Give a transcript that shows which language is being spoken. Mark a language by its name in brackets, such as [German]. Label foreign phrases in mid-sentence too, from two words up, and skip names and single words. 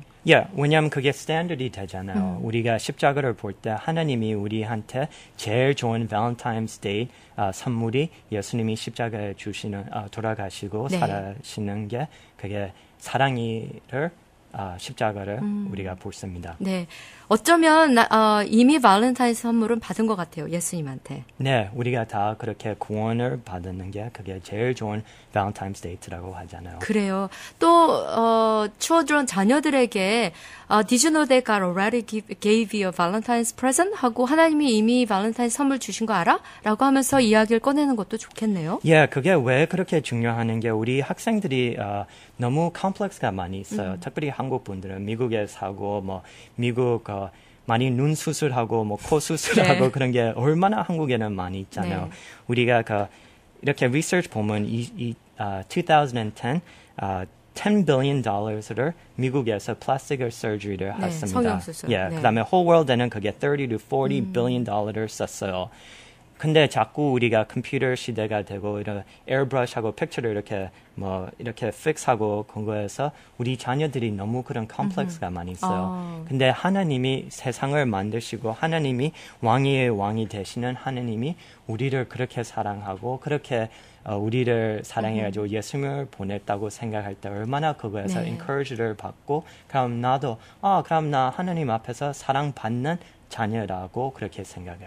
[Korean] 왜냐하면 그게 스탠더드이 되잖아요. 우리가 십자가를 볼 때 하나님이 우리한테 제일 좋은 발렌타인스 데이 선물이 예수님이 십자가에 주시는 돌아가시고 살아시는 게 그게 사랑이를 십자가를 우리가 보습니다. 네, 어쩌면 이미 발렌타인 선물은 받은 것 같아요. 예수님한테. 네, 우리가 다 그렇게 구원을 받는 게 그게 제일 좋은 발렌타인스 데이트라고 하잖아요. 그래요. 또 children 자녀들에게 [English] Did you know that God already gave you a Valentine's present? [Korean] 하고 하나님이 이미 발렌타인 선물 주신 거 알아? 라고 하면서 이야기를 꺼내는 것도 좋겠네요. 그게 왜 그렇게 중요한 게 우리 학생들이 너무 컴플렉스가 많이 있어요. 특별히 한국 분들은 미국에 사고 뭐 미국 많이 눈 수술하고 뭐 코 수술하고 그런 게 얼마나 한국에는 많이 있잖아요. 우리가 이렇게 리서치 보면 2010 $10 billion 미국에서 플라스틱 서저리를 했습니다. 성형수술. 그다음에 [English] whole world [Korean] 에는 그게 [English] 30 to 40 billion dollar [Korean] 를 썼어요. 근데 자꾸 우리가 컴퓨터 시대가 되고 이런 에어브러시하고 픽처를 이렇게 픽스하고 그런 거에서 우리 자녀들이 너무 그런 컴플렉스가 많이 있어요. 근데 하나님이 세상을 만드시고 하나님이 왕의 왕이 되시는 하나님이 우리를 그렇게 사랑하고 그렇게 우리를 사랑해가지고 예수님을 보냈다고 생각할 때 얼마나 그거에서 encourage를 받고 그럼 나도 그럼 나 하나님 앞에서 사랑받는 자녀라고 그렇게 생각해요.